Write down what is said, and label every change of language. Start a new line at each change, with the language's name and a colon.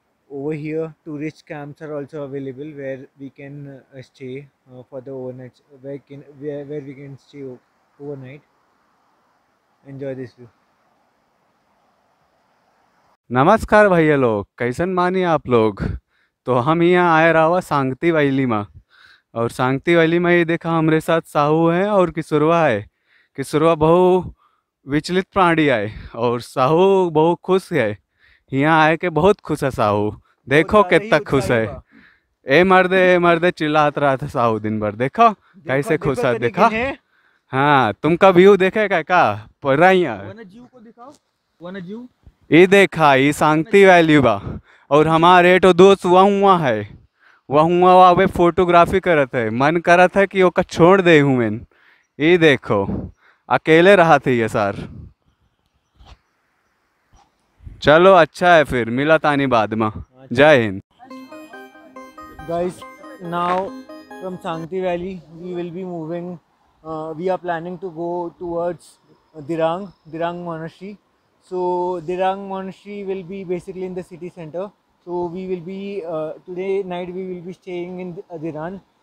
English: Over here, tourist camps are also available where we can stay for the overnight. Where we can stay overnight. Enjoy this view.
Bhojpuri: नमस्कार भैया लोग, कैसन मानी आप लोग। तो हम यहाँ आए रहा हुआ सांगती वैली में, और सांगती वैली में ये देखा हमारे साथ साहू है और किशोरवा है। किशोरवा बहु विचलित प्राणी है और साहू बहुत खुश है। यहाँ आए के बहुत खुश है साहू, देखो कितना खुश है। ए मर्दे चिल्लात रहा था साहू दिन भर, देखो कैसे खुश है। देखा, हाँ तुमका व्यू देखेगा क्या पड़ रहा है। वन्यजीव को दिखाओ, वन्यजीव। ये देखा, ये सांगती वैली बा, और हमारे तो दोस्त वहाँ है, वहाँ वे फोटोग्राफी करत है। मन करत है कि ओका छोड़ दे हूँ मैं। ये देखो अकेले रहा थे ये सर। चलो अच्छा है, फिर मिला तानी बाद में। जय Hind.
English: Guys, now from Sangti Valley we will be moving. We are planning to go towards Dirang Monastery. So Dirang Monastery will be basically in the city center. So we will be today night we will be staying in Dirang.